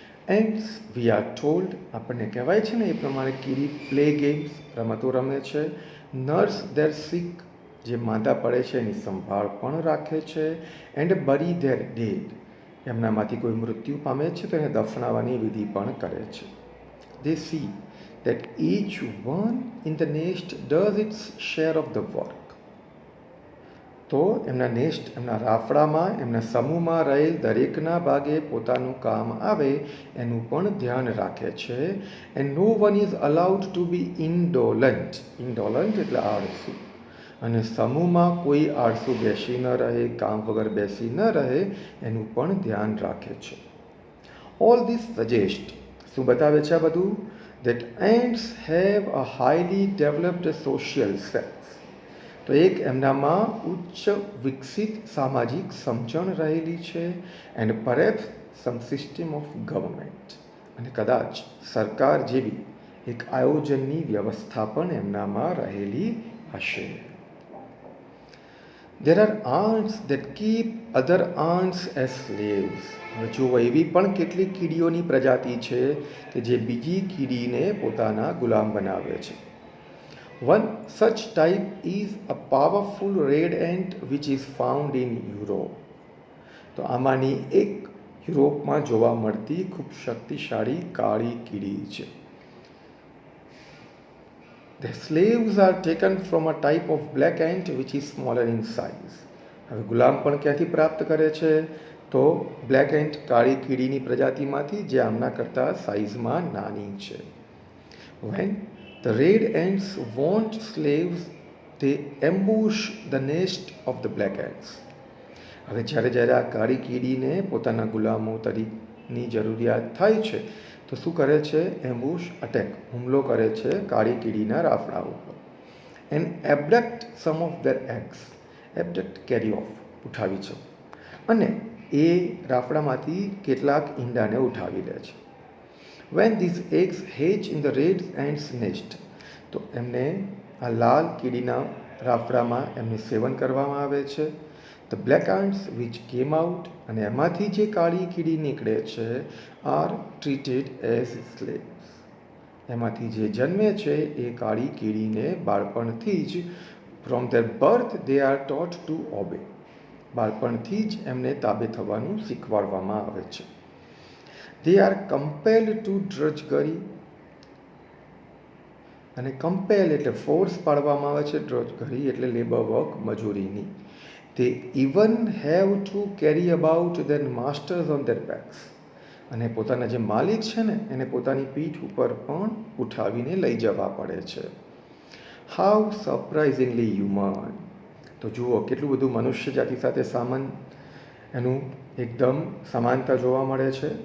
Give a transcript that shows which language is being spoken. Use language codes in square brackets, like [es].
[en] and we are told, [gu] આપણને કહેવાય છે ને એ પ્રમાણે કીડી પ્લે ગેમ્સ, રમતો રમે છે. [en] nurse their sick, [gu] જે માંદા પડે છે એની સંભાળ પણ રાખે છે. [en] and bury their dead, [gu] એમનામાંથી કોઈ મૃત્યુ પામે છે તો એને દફનાવવાની વિધિ પણ કરે છે. [en] They see that each one in the nest does its share of the work. [gu] તો એમના નેસ્ટ, એમના રાફડામાં, એમના સમૂહમાં રહેલ દરેકના ભાગે પોતાનું કામ આવે એનું પણ ધ્યાન રાખે છે. [en] And no one is allowed to be indolent. [gu] ઇન્ડોલન્ટ એટલે આળસુ. અને સમૂહમાં કોઈ આળસુ બેસી ન રહે, કામ વગર બેસી ન રહે, એનું પણ ધ્યાન રાખે છે. [en] all this suggest, [gu] શું બતાવે છે આ બધું? [en] that ants have a highly developed social sense. [gu] તો એક એમનામાં ઉચ્ચ વિકસિત સામાજિક સમજણ રહેલી છે. [en] and perhaps some system of government, [gu] અને કદાચ સરકાર જેવી એક આયોજનની વ્યવસ્થા પણ એમનામાં રહેલી હશે. [en] There are ants that keep other ants as slaves. [gu] હવે જુઓ, એવી પણ કેટલીક કીડીઓની પ્રજાતિ છે કે જે બીજી કીડીને પોતાના ગુલામ બનાવે છે. [en] One such type is a powerful red ant which is found in Europe. [gu] તો આમાંની એક યુરોપમાં જોવા મળતી ખૂબ શક્તિશાળી કાળી કીડી છે. [en] The slaves are taken from a type of black ant which is smaller in size. [gu] હવે ગુલામ પણ ક્યાંથી પ્રાપ્ત કરે છે? તો બ્લેક એન્ટ કાળી કીડીની પ્રજાતિમાંથી, જે આમના કરતાં સાઇઝમાં નાની છે. [en] When the red ants want slaves, they ambush the nest of the black ants. [gu] હવે જ્યારે આ કાળી કીડીને પોતાના ગુલામો તરીકેની જરૂરિયાત થાય છે, તો શું કરે છે? એમ્બુશ, અટેક, હુમલો કરે છે કાળી કીડીના રાફડા ઉપર. [en] And abduct some of their eggs. Abduct, carry off, [gu] ઉઠાવી છે, અને એ રાફડામાંથી કેટલાક ઈંડાને ઉઠાવી લે છે. [en] when this eggs hatch in the red ants nest, [gu] તો એમને આ લાલ કીડીના રાફડામાં એમને સેવન કરવામાં આવે છે. [en] the black ants which came out, [gu] અને એમાંથી જે કાળી કીડી નીકળે છે, [en] Are treated as slaves. [gu] એમાંથી જે જન્મે છે એ કાળી કીડીને બાળપણથી જ [en] From their birth they are taught to obey. [gu] બાળપણથી જ એમને તાબે થવાનું શીખવાડવામાં આવે છે. [en] they are compelled to drudgery, [gu] અને કમ્પેલ એટલે ફોર્સ પાડવામાં આવે છે, ડ્રજગરી એટલે labour work, મજૂરીની. [en] They even have to carry about their masters on their backs. [gu] અને પોતાના જે માલિક છે ને એને પોતાની પીઠ ઉપર પણ ઉઠાવીને લઈ જવા પડે છે. [en] How surprisingly human. [gu] તો જુઓ કેટલું બધું મનુષ્ય જાતિ સાથે એનું એકદમ સમાનતા જોવા મળે છે.